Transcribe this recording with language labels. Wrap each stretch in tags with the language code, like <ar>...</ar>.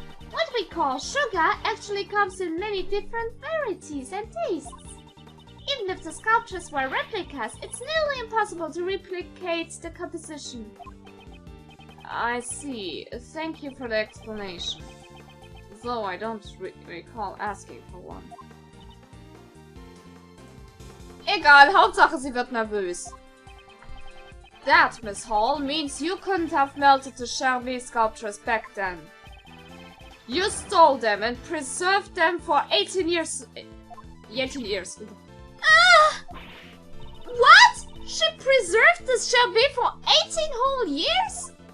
<en>What we call sugar actually comes in many different varieties and tastes. Even if the sculptures were replicas, it's nearly impossible to replicate the composition. I see. Thank you for the explanation. Though I don't recall asking for one.</en> <de>Egal, Hauptsache sie wird nervös.</de> <en>That, Miss Hall, means you couldn't have melted the Charbet sculptures back then. You stole them and preserved them for 18 years. 18 years. Ah! What? She preserved the Charbet for 18 whole years?</en>